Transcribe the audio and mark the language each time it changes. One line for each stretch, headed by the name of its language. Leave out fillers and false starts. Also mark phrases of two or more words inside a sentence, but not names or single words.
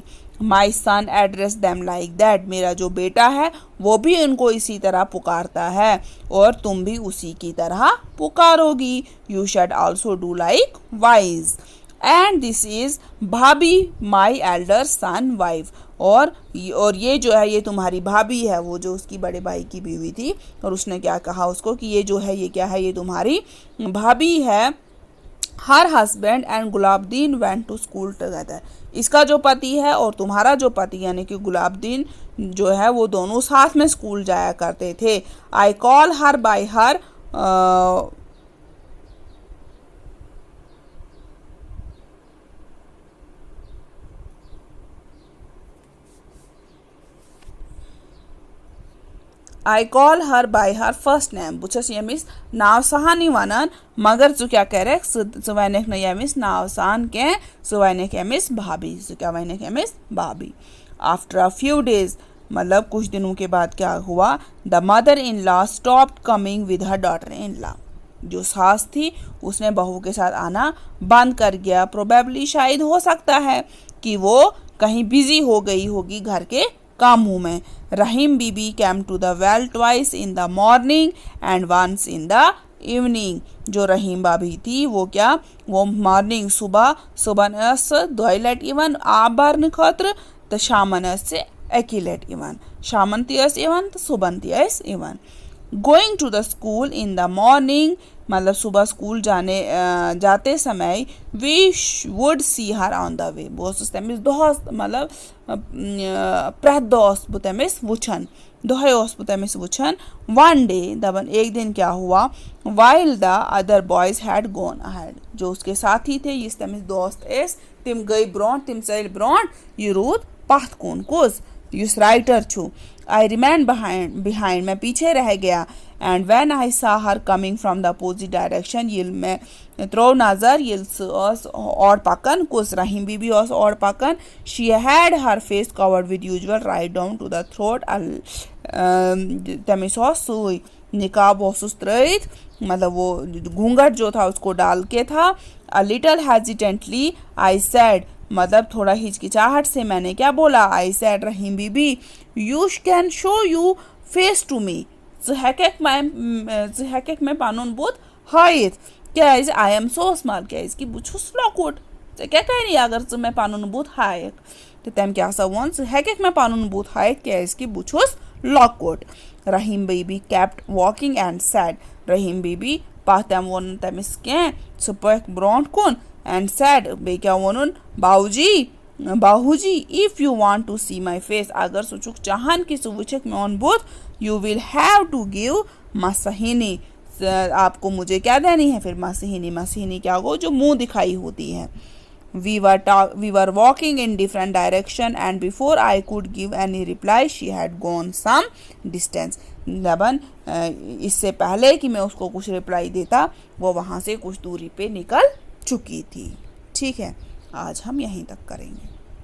English: My son address them like that,
Hindi: मेरा जो बेटा है वो भी उनको इसी तरह पुकारता है और तुम भी उसी की तरह पुकारोगी।
English: You should also do like wise and this is bhabhi my elder son wife,
Hindi: और ये जो है ये तुम्हारी भाभी है, वो जो उसकी बड़े भाई की बीवी थी, और उसने क्या कहा उसको कि ये जो है ये क्या है, ये तुम्हारी भाभी है।
English: Her husband and Gulabdin went to school together,
Hindi: इसका जो पति है और तुम्हारा जो पति यानी कि गुलाबदीन जो है वो दोनों साथ में स्कूल जाया करते थे।
English: I call her by her I call her by her first name.
Kashmiri: बुचस यमिस नाव सहानी वनन,
Hindi: मगर जो क्या कह रहे
Kashmiri: सुवैनिक न यमिस नाव सहान के सुवैनिक यमिस भाभी, जो क्या वैनिक यमिस भाभी।
English: After a few days,
Hindi: मतलब कुछ दिनों के बाद क्या हुआ,
English: the mother in law stopped coming with her daughter in law,
Hindi: जो सास थी उसने बहू के साथ आना बंद कर दिया। प्रोबेबली शायद हो सकता है कि वो कहीं बिजी हो गई होगी घर के कामों में।
English: Rahim Bibi came to the well twice in the morning and once in the evening.
Hindi: जो रहीम भाभी थी वो क्या, वो मॉर्निंग सुबह
Kashmiri: दोय लट इवन आब भरने खतर तो शामन से एकी लट इवन, शामन ती इवन तो सुबह ती इवन।
English: Going to the school in the morning,
Hindi: मतलब सुबह स्कूल जाते समय
English: we would see her on the way,
Kashmiri: बह तमिस दोहस मतलब प्रथ दह बह तमिस वुछन, दोहे बह तमिस वुछन।
English: One day
Hindi: दबन एक दिन क्या हुआ,
English: While the other boys had gone ahead,
Hindi: जो उसके साथी थे
Kashmiri: यस तमिस दोस्त तिम गई ब्रोंट, तिम चल ब्रोंट, यह रूद पथ कुन कुस युस राइटर छु।
English: I remain behind,
Hindi: मैं पीछे रह गया।
English: And when I saw her coming from the opposite direction,
Kashmiri: ये मैं त्रो नजर ये और पकन कुछ रहीम बीबी और पकन।
English: She had her face covered with usual right down to the throat,
Kashmiri: तमिस सुई निकाब त्रैत,
Hindi: मतलब वो घूंघट जो था उसको डाल के था।
English: A little hesitantly I said,
Hindi: मतलब थोड़ा हिचकिचाहट से मैंने क्या बोला,
English: I said Rahim Bibi you can show you face to me,
Kashmiri: मैं पानुन बुत हायत
English: cause I am so small,
Kashmiri: कैज कि बह छुस लॉकुट क्या करी अगर मैं पानुन बुत हायक, तो तम क्या वन मैं पानुन बुत हायत कैज कि बह छुस लॉकुट।
English: Rahim Bibi kept walking and said,
Kashmiri: रहीम बीबी तम वोन तमिस कह सह पक ब्रोंट कुन
English: and said
Kashmiri: बे क्या वोनुन बाहूजी
English: if you want to see my face,
Kashmiri: अगर सह छुक चाहन कि सह वुछक मेन बुत,
English: You will have to give
Hindi: मसहिनी, आपको मुझे क्या देनी है फिर मसहिनी, मसहिनी क्या हो जो मुंह दिखाई होती है।
English: We were walking in different direction and before I could give any reply she had gone some distance,
Hindi: लबन इससे पहले कि मैं उसको कुछ रिप्लाई देता वो वहाँ से कुछ दूरी पे निकल चुकी थी। ठीक है, आज हम यहीं तक करेंगे।